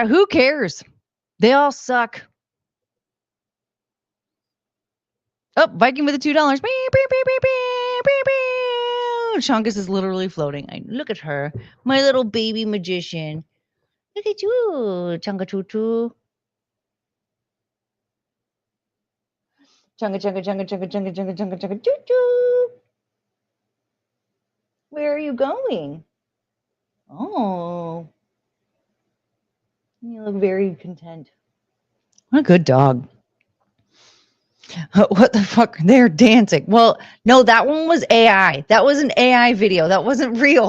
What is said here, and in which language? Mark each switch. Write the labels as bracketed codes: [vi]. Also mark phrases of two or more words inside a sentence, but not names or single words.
[en] Who cares? They all suck. Oh, Viking with the $2. Chungus is literally floating. Look at her, my little baby magician. Look at you, Chunga Choo Choo. Chunga Chunga Chunga Chunga Chunga Chunga Chunga Chunga Choo Choo. Where are you going? Oh, you look very content. What a good dog. What the fuck? They're dancing. Well, no, that one was AI. That was an AI video. That wasn't real.